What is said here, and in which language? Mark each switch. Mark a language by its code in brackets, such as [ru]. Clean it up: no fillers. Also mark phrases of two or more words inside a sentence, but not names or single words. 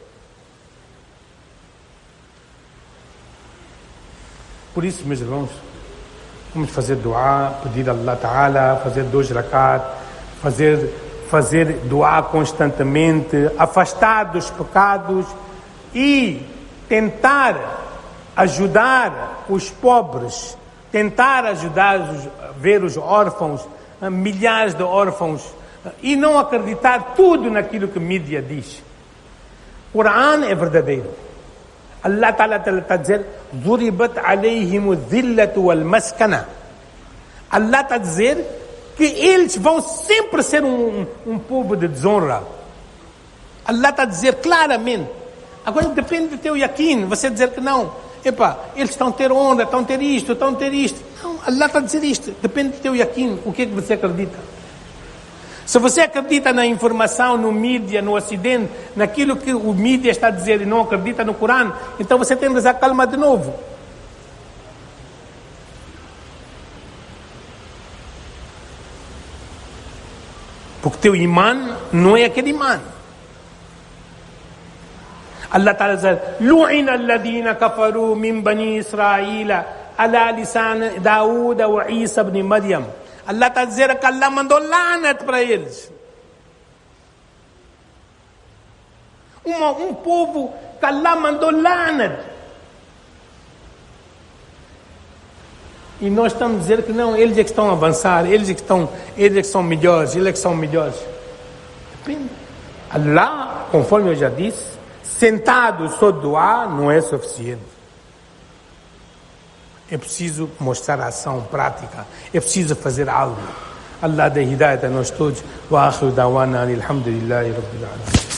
[pt] Por isso, meus irmãos, vamos fazer dua, pedir a [ar] الله تعالى, [pt] fazer 2 rakat, fazer dua constantemente, afastar dos pecados e tentar ajudar os pobres, tentar ajudar ver os órfãos, milhares de órfãos, e não acreditar tudo naquilo que a mídia diz. O Corão é verdadeiro. [ar] الله تعالى [pt] está a dizer: [ar] "ضربت عليهم الذلة والمسكنة." [pt] Allah está a dizer que eles vão sempre ser um povo de desonra. Allah está a dizer claramente. Agora depende do teu yakin, você dizer que não. Epa, eles estão a ter honra, estão a ter isto. Não, Allah está a dizer isto. Depende do teu yakin. O que é que você acredita? Se você acredita na informação, no mídia, no ocidente, naquilo que o mídia está a dizer e não acredita no Corão, então você tem que usar calma de novo. Porque teu imã não é aquele imã. [ar] الله تعالى diz: "لعن الذين كفروا من بني إسرائيل على لسان داود وعيسى ابن مريم." [pt] Allah está a dizer que Allah mandou lânat para eles. Um povo que Allah mandou lânat. E nós estamos a dizer que não, eles é que estão a avançar, eles é que são melhores, eles é que são melhores. Depende. Allah, conforme eu já disse, sentado só doar não é suficiente. É preciso mostrar a ação prática. É preciso fazer algo. Allah dê hidayat a nós todos. [ar] وآخر دعوانا الحمد لله رب العالمين.